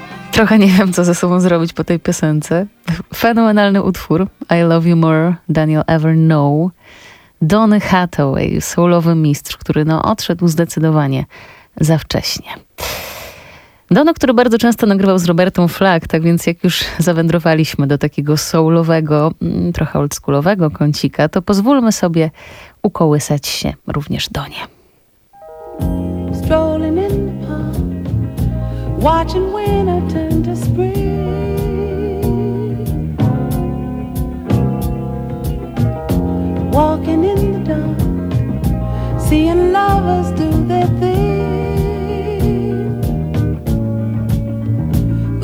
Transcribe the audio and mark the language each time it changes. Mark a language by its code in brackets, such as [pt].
[pl] Trochę nie wiem, co ze sobą zrobić po tej piosence. Fenomenalny utwór. [en] I Love You More Than You'll Ever Know. [pl] Donny Hathaway, soulowy mistrz, który no, odszedł zdecydowanie za wcześnie. Donny, który bardzo często nagrywał z Robertem Flack, tak więc jak już zawędrowaliśmy do takiego soulowego, trochę oldschoolowego kącika, to pozwólmy sobie ukołysać się również Donnie. [en] Strolling in the park, watching winter turn to spring. Walking in the dark, seeing lovers do their thing.